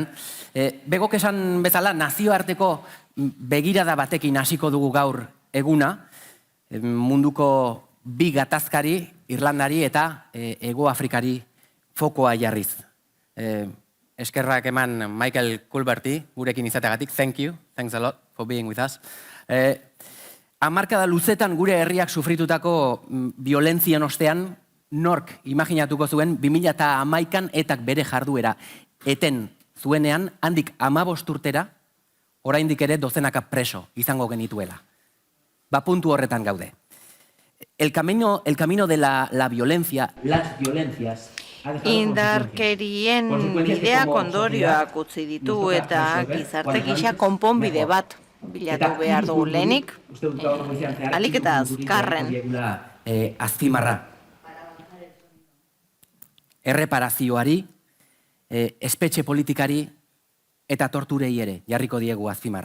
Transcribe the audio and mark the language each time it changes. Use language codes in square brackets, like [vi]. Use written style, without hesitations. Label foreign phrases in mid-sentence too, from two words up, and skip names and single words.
[eu] Begok esan bezala, nazioarteko begirada batekin hasiko dugu gaur eguna, munduko bi gatazkari, Irlandari eta Hegoafrikari fokoa jarriz. Eskerrak eman Michael Culberti gurekin izateagatik. [en] Thank you, thanks a lot for being with us. [eu] Hamarkada luzetan gure herriak sufritutako violentzien ostean, nork imaginatuko zuen 2011an etak bere jarduera eten zuenean, handik 15 urtera, oraindik ere dozenaka preso izango genituela. Ba puntu horretan gaude. [es] El camino de la violencia, las violencias... [eu] Indarkerien bideak ondorioak utzi ditu eta gizarte gisa konponbide bat bilatu behar dugu lehenik, alik eta azkarren. Azpimarra. Erreparazioari, espetxe politikari eta torturei ere jarriko diegu azpimarra.